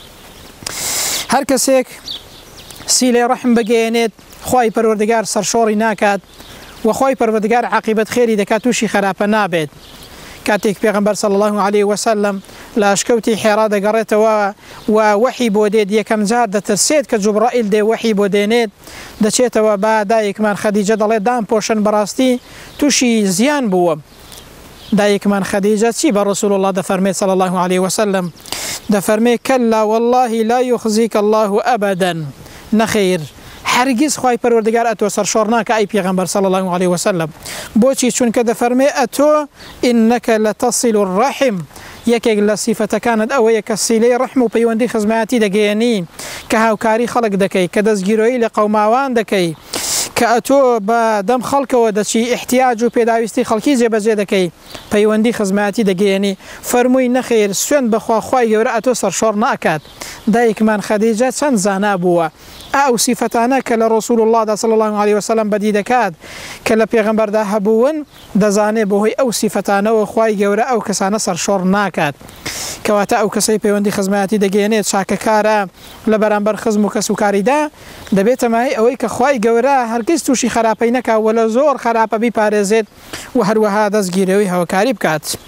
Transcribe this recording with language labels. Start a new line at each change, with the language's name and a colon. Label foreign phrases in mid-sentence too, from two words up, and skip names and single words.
Central Kurdish: هەر کەسێک سیلەی ڕەحم بگەیەنێت خوای پەروەردگار سەرشۆڕی ناکات و خوای پەروەردگار عاقبەت خێری دەکات تووشی خراپە نابێت کاتێک پێغەمبەر
Arabic: صلی الله عليه وسلم
Central Kurdish: لە ئاشکەوتی حێرا دەگەڕێتەوە و وەحی بۆ دێت یەکەم جار دەترسێت کە جوبرائیل دێ وەحی بۆ دێنێت دەچێتەوە با دایکمان خەدیجە دەڵێت دامپۆشن بەڕاستی تووشی زیان بووە دایکمان خەدیجە چی بە ڕسول الله دەفەرمێت
Arabic: صلی الله عليه وسلم
Central Kurdish: دەفەرمێت
Arabic: کەلا والله لا يخزيك الله أبدا
Central Kurdish: نەخێر هەرگیز خوای پەروەردگار ئەتۆ سەرشۆڕ ناکە ئەی پێغەمبەر
Arabic: صلی الله عليه وسلم
Central Kurdish: بۆچی چونکە دەفەرمێ ئەتۆ
Arabic: إنك لتصل الرحم
Central Kurdish: یەکێک لە سیفەتەکانت ئەوەیە کە سیلەی ڕەحم و پەیوەندی خزمەتی دەگەیەنی کە هاوکاری خەڵک دەکەی کە دەستگیرۆیی لە قەوماوان دەکەی کە ئەتۆ بە دەم خەڵکەوە دەچی احتیاج و پێداویستی خەڵکی جێبەجێ دەکەی پەیوەندی خزمەتی دەگەیەنی فەرمووی نەخێر سوێن بەخوا خوای گەورە ئەتۆ سەرشۆڕ ناکات دایکمان خەدیجە چەند زانا بووە ئەو سیفەتانە کە لە ڕسول الله
Arabic: صلی الله عليه وسلم
Central Kurdish: بەدی دەکات کە لە پێغەمبەردا هەبوون دەزانێت بەهۆی ئەو سیفەتانەوە خوای گەورە ئەو کەسانە سەرشۆڕ ناکات کەواتە ئەو کەسەی پەیوەندی خزمەتی دەگەێنێت چاکەکارە لە بەرامبەر خزم و کەس و کاریدا دەبێتە مای ئەوەی کە خوای گەورە هەرگیز تووشی خراپەی نەکات وە لە زۆر خراپە بیپارێزێت و هەروەها دەستگیرەوەی هاوکاری بکات